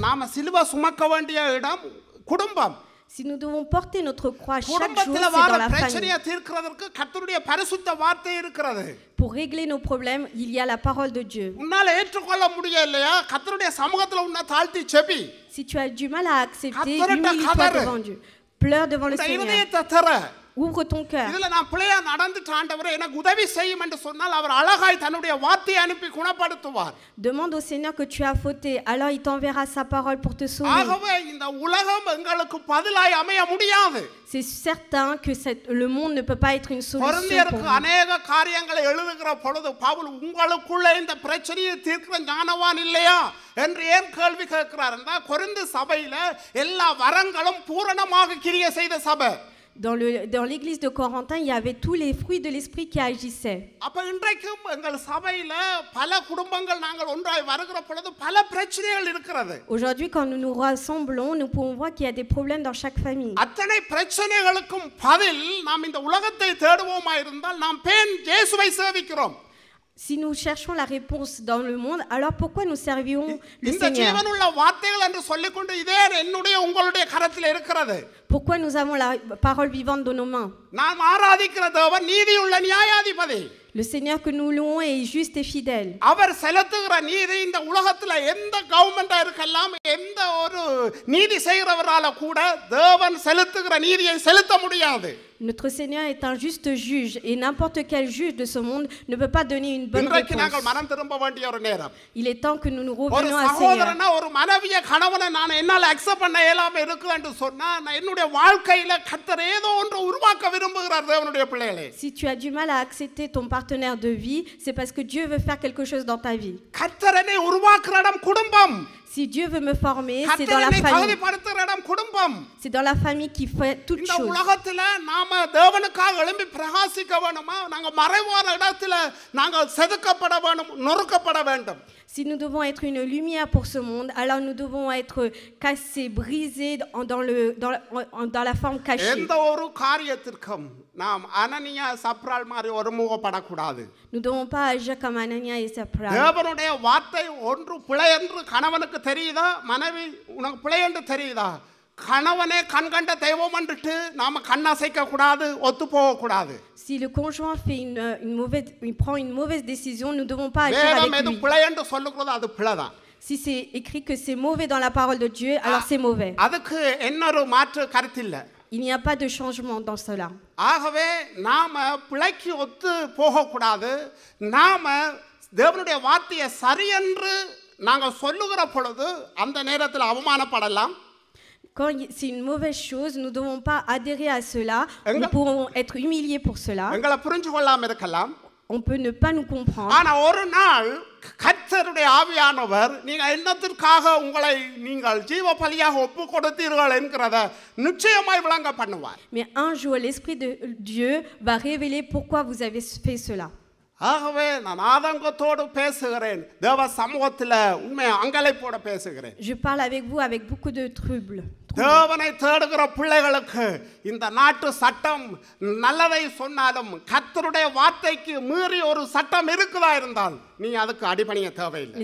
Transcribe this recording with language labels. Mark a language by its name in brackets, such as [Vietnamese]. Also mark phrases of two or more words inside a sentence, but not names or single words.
[Tamil] நாம சிலுவை சுமக்க வேண்டிய இடம் குடும்பம். [French] Si nous devons porter notre croix chaque jour, [Tamil] குடும்பத்தில [French] c'est [Tamil] வர [French] dans la [Tamil] பிரச்சனையை [French] famille. [Tamil] தீர்க்கிறதுக்கு கர்த்தருடைய பரிசுத்த வார்த்தை இருக்கிறது. [French] Pour régler nos problèmes, il y a la parole de Dieu. [Tamil] உன்னால ஏற்றுக்கொள்ள முடியலையா? கர்த்தருடைய சமூகத்துல உன்னை தாழ்த்தி செபி. [French] Si tu as du mal à accepter, [Tamil] கர்த்தர்ட்ட [French] humilie-toi [Tamil] கதறு. [French] devant Dieu. Pleure devant le [Tamil] இந்த [French] Seigneur. [Tamil] இதயத்தை தர. [French] Ouvre ton cœur. [Tamil] இதுல நான் பிள்ளையா நடந்துட்டு ஆண்டவரே எனக்கு உதவி செய்யும் என்று சொன்னால் அவர் அழகாய் தன்னுடைய வார்த்தையை அனுப்பி குணப்படுத்துவார். [French] Demande au Seigneur que tu as fauté, alors il t'enverra sa parole pour te sauver. [Tamil] ஆகவே இந்த உலகம் எங்களுக்கு பதிலாய் அமைய முடியாது. [French] C'est certain que le monde ne peut pas être une solution pour [Tamil] கொரிந்தியருக்கு [French] vous. [Tamil] அநேக காரியங்களை எழுதுகிற பொழுது பவுல் உங்களுக்குள்ளே இந்த பிரச்சனையை தீர்க்கிற ஞானவான் இல்லையா என்று ஏன் கேள்வி கேட்கிறார் என்றால் கொரிந்து சபையில எல்லா வரங்களும் பூரணமாக கிரியை செய்த சபை. [French] Dans l'église de Corentin, il y avait tous les fruits de l'esprit qui agissaient. [Tamil] அப்ப இன்றைக்கும் எங்கள் சபையில பல குடும்பங்கள் நாங்கள் ஒன்றாய் வருகிற பொழுது பல பிரச்சனைகள் இருக்கிறது. [French] Aujourd'hui, quand nous nous rassemblons, nous pouvons voir qu'il y a des problèmes dans chaque famille. [Tamil] அத்தனை பிரச்சனைகளுக்கும் பதில் நாம் இந்த உலகத்தை தேடுவோமா இருந்தால் நாம் பேன் இயேசுவை சேவிக்கிறோம். [French] Si nous cherchons la réponse dans le monde, alors pourquoi nous servions le [Tamil] இந்த [French] Seigneur? [Tamil] ஜீவனுள்ள வார்த்தைகள் என்று சொல்லிக்கொண்டு இதே என்னுடைய உங்களுடைய கரத்தில் இருக்கிறது. [French] Pourquoi nous avons la parole vivante dans nos mains? [Tamil] நாம் ஆராதிக்கிற தேவன் நீதியுள்ள நியாயாதிபதி. [French] Le Seigneur que nous louons est juste et fidèle. [Tamil] அவர் செலுத்துகிற நீதி இந்த உலகத்துல எந்த கவர்மெண்டா இருக்கலாம், எந்த ஒரு நீதி செய்கிறவரால கூட தேவன் செலுத்துகிற நீதியை செலுத்த முடியாது. [French] Notre Seigneur est un juste juge et n'importe quel juge de ce monde ne peut pas donner une bonne [Tamil] இன்றைக்கு நாங்கள் [French] réponse. [Tamil] மனம் திரும்ப வேண்டிய ஒரு நேரம். [French] Il est temps que nous nous [Tamil] ஒரு [French] revenions à Seigneur. [Tamil] சகோதரனா ஒரு மனைவிய கணவனை நான் என்னால அக்செப்ட் பண்ண இயலாம இருக்கு என்று சொன்னா நான் என்னுடைய வாழ்க்கையில கர்த்தர் ஏதோ ஒன்று உருவாக்க விரும்புகிறார் தேவனுடைய பிள்ளைகளே. [French] Si tu as du mal à accepter ton partenaire de vie, c'est parce que Dieu veut faire quelque chose dans ta vie. [Tamil] கர்த்தர் என்னை உருவாக்குற இடம் குடும்பம். [French] Si Dieu veut me former, c'est dans [Tamil] கர்த்தர் [French] la [Tamil] என்னை [French] famille. [Tamil] தகுதிப்படுத்துகிற இடம் குடும்பம். [French] C'est dans la famille qui fait toutes [Tamil] இந்த [French] choses. [Tamil] உலகத்துல நாம தேவனுக்காக எழும்பி பிரகாசிக்க வேணுமா, நாங்க மறைவான இடத்துல நாங்க செதுக்கப்பட வேண்டும், நொறுக்கப்பட வேண்டும். [French] Si nous devons être une lumière pour ce monde, alors nous devons être cassés, brisés dans la forme cachée. [Tamil] எந்த ஒரு காரியத்திற்கும் நாம் அனனியா சப்ரால் மாதிரி ஒருமுகப்படக்கூடாது. [French] Nous ne devons pas agir comme Anania et Sapphira. [Tamil] தேவனுடைய வார்த்தை ஒன்று பிழை என்று கணவனுக்கு தெரியுதா, மனைவி உனக்கு பிழை என்று தெரியுதா, கணவனே கண்கண்ட தெய்வம் என்றுட்டு நாம கண்ணசைக்க கூடாது, ஒத்து போக கூடாது. [French] Si le conjoint fait il prend une mauvaise décision, nous ne devons pas agir [Tamil] வேதம் [French] avec [Tamil] எது [French] lui. [Tamil] பிழை என்று சொல்லுகிறது அது பிழைதான். [French] Si c'est écrit que c'est mauvais dans la parole de Dieu, alors c'est mauvais. [Tamil] அதுக்கு இன்னொரு மாற்று கருத்தில்லை. [French] Il n'y a pas de changement dans cela. [Tamil] ஆகவே நாம பிழைக்கு ஒத்து போகக்கூடாது. நாம தேவனுடைய வார்த்தையை சரியென்று நாங்கள் சொல்லுகிற பொழுது அந்த நேரத்தில் அவமானப்படலாம். [French] Quand c'est une mauvaise chose, nous ne devons pas adhérer à cela. Nous pourrons être humiliés pour cela. [Tamil] எங்களை புரிஞ்சு கொள்ளாம இருக்கலாம். [French] On peut ne pas nous comprendre. [Tamil] ஆனா ஒரு நாள் கர்த்தருடைய ஆவியானவர் நீங்க என்னத்திற்காக உங்களை நீங்கள் ஜீவ பலியாக ஒப்பு கொடுத்தீர்கள் என்கிறத நிச்சயமாய் விளங்க பண்ணுவார். [French] Mais un jour, l'Esprit de Dieu va révéler pourquoi vous avez fait cela. [Tamil] ஆகவே நான் ஆதங்கத்தோடு பேசுகிறேன், தேவ சமூகத்தில் உண்மை அங்கலைப்போட பேசுகிறேன். [French] Je parle avec vous avec beaucoup de troubles. [Tamil] தேவனை தேடுகிற பிள்ளைகளுக்கு இந்த நாட்டு சட்டம் நல்லதை சொன்னாலும் கர்த்தருடைய வார்த்தைக்கு மீறி ஒரு சட்டம் இருக்குதா இருந்தால் நீ அதுக்கு அடிபணிய தேவையில்லை.